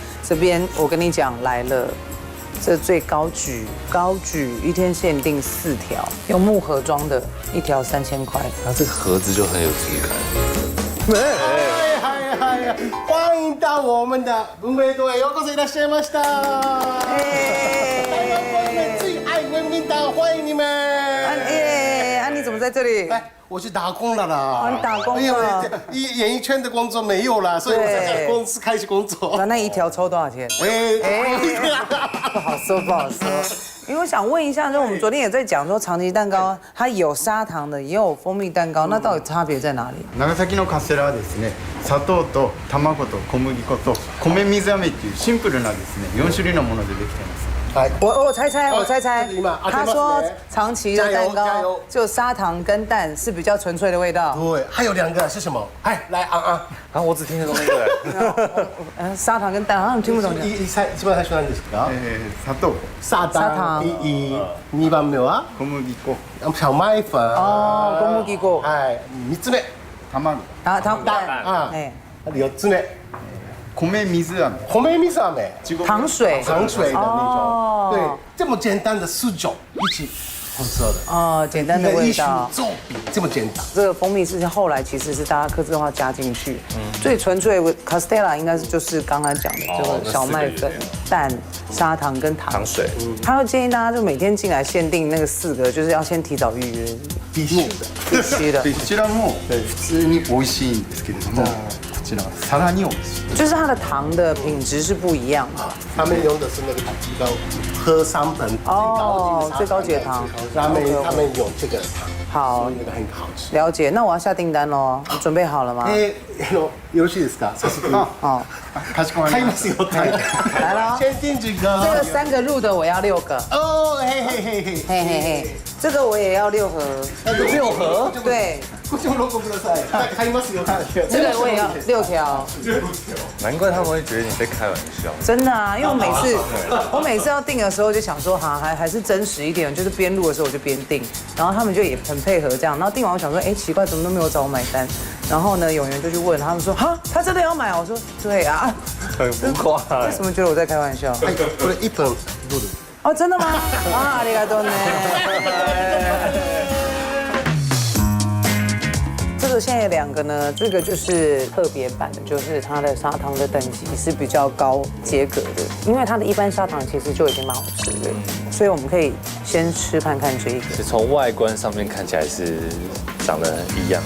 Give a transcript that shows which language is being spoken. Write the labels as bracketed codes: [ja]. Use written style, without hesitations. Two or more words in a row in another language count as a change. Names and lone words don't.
[zh] 这边我跟你讲来了。这最高举1天限定4条，用木盒装的，1条3000块。它这个盒子就很有质感。嗨，欢迎到我们的文明堂 [ja] へようこそいらっしゃいました。 [zh] 台湾观众最爱文明堂，欢迎你们。你怎么在这里？我去打工了啦！你打工了？因为演艺圈的工作没有了，所以我在公司开始工作。那1条抽多少钱？不好说。因为我想问一下，就我们昨天也在讲说，长崎蛋糕它有砂糖的，也有蜂蜜蛋糕，那到底差别在哪里？ [ja] 長崎のカステラはですね、砂糖と卵と小麦粉と米水飴っていうシンプルなですね4種類のものでできています。 [zh] 我猜，他说长崎的蛋糕就砂糖跟蛋是比较纯粹的味道。对，还有2个是什么？哎，来啊！我只听得懂那个。砂糖跟蛋，好像听不懂。 [ja] 一番最初なんですか？砂糖。2番目は小麦粉。小麦粉。 [zh] 哦，小麦粉。 [ja] はい。3つ目。卵。 [zh] 蛋。 [ja] 4つ目。米水飴。 [zh] 糖水的那种。对，这么简单的4种一起混合的。简单的味道。做饼这么简单。这个蜂蜜是后来其实是大家客制化加进去。最纯粹的 Castella 应该是就是刚刚讲的这个小麦粉、蛋、砂糖跟糖水。他会建议大家就每天进来限定那个4个，就是要先提早预约。必须的。 [ja] こちらも普通に美味しいんですけれども。さらに美味しい。 [zh] 就是它的糖的品质是不一样的。他们用的是那个喝商本最高级的糖。他们有这个糖。好，那个很好吃。了解，那我要下订单喽。你准备好了吗？ [ja] よろしいですか？早速。かしこまりました。 [zh] 来了。先定这个。这个3个入的我要6个。哦，嘿。这个我也要6盒。 6盒？对。 [ja] こっちも6個ください。買いますよ。 [zh] 这个我也要6条。难怪他们会觉得你在开玩笑。真的啊，因为我每次要订的时候就想说，还是真实一点，就是边录的时候我就边订，然后他们就也很配合这样，然后订完我想说，奇怪，怎么都没有找我买单，然后呢，永元就去问他们说，他真的要买？我说对啊，很浮夸。为什么觉得我在开玩笑？ [ja] これ1分どうです？ [zh] 哦，真的吗？ありがとうね。这这个现在2个呢，这个就是特别版的，就是它的砂糖的等级是比较高阶格的，因为它的一般砂糖其实就已经蛮好吃的，所以我们可以先吃看看这个。从外观上面看起来是长得一样，